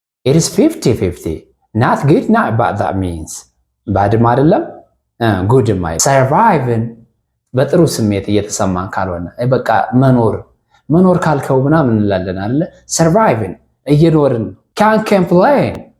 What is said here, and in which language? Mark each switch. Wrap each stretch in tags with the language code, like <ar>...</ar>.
<en>It is 50-50. Not good, not bad, that means.</en> <am>ባድም አይደለም ጉድም አይደለም። Surviving በጥሩ ስሜት እየተሰማን ካልሆነ በቃ መኖር ካልከው ምናምን እንላለን አይደለ?</am> <en>Surviving</en> <am>እየኖርን።</am> <en>Can't complain.</en>